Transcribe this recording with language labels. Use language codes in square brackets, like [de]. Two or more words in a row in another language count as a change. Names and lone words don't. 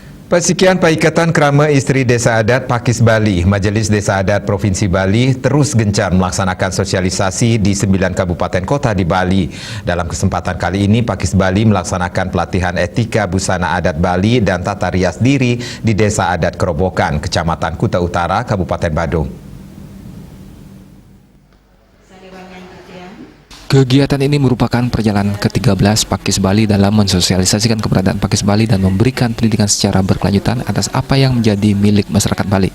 [id] Persekian Paikatan Krama Isteri Desa Adat Pakis Bali, Majelis Desa Adat Provinsi Bali terus gencar melaksanakan sosialisasi di 9 kabupaten kota di Bali. Dalam kesempatan kali ini, Pakis Bali melaksanakan pelatihan etika busana adat Bali dan tata rias diri di Desa Adat Kerobokan, Kecamatan Kuta Utara, Kabupaten Badung. Kegiatan ini merupakan perjalanan ke-13 Pakis Bali dalam mensosialisasikan keberadaan Pakis Bali dan memberikan pendidikan secara berkelanjutan atas apa yang menjadi milik masyarakat Bali.